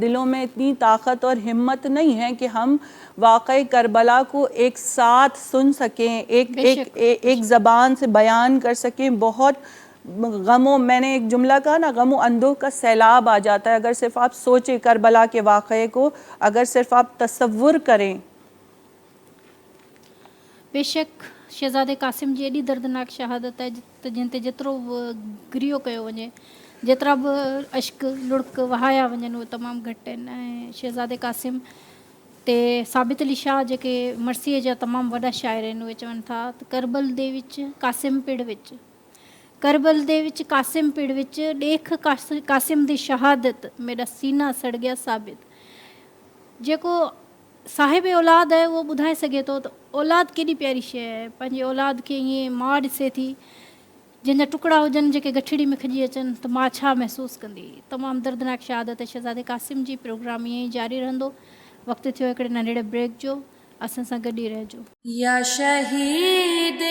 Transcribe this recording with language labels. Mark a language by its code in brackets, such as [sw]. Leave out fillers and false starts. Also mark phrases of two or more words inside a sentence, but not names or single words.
[ur] دلوں میں اتنی طاقت اور ہمت نہیں ہے کہ ہم واقعی کربلا کو ایک ساتھ سن سکیں، ایک زبان سے بیان کر سکیں. بہت میں نے ایک جملہ کہا نا، غم و اندوہ کا سیلاب آ جاتا ہے اگر صرف آپ سوچیں کربلا کے واقعے کو، اگر صرف آپ تصور کریں. [sd] बेशक शहज़ादे कासिम जी एॾी दर्दनाक शहादत आहे त जिन ते जेतिरो गिरियो कयो वञे, जेतिरा बि अश्क लुड़क वहाया वञनि उहे तमामु घटि आहिनि। ऐं शहज़ादे कासिम ते साबित अली शाह जेके मरसीअ जा तमामु वॾा शाइर आहिनि, उहे चवनि था त [skr] کربل دے وچ قاسم پڑ وچ، کربل دے وچ قاسم پڑ وچ ڈیکھ قاسم دی شہادت میرا سینہ سڑ گیا ثابت. [sd] जेको साहिब औलाद [ur] ہے وہ [sd] ॿुधाए सघे थो त औलाद केॾी प्यारी शइ आहे। पंहिंजी औलाद खे ईअं माउ ॾिसे थी, जंहिंजा टुकड़ा हुजनि जेके गठड़ी में खॼी अचनि त मां छा महसूसु कंदी। तमामु दर्दनाक शहादत शहज़ादे कासिम जी। प्रोग्राम ईअं ई जारी रहंदो। वक़्तु थियो हिकिड़े नंढड़े ब्रेक जो, असां सां गॾु ई रहिजो।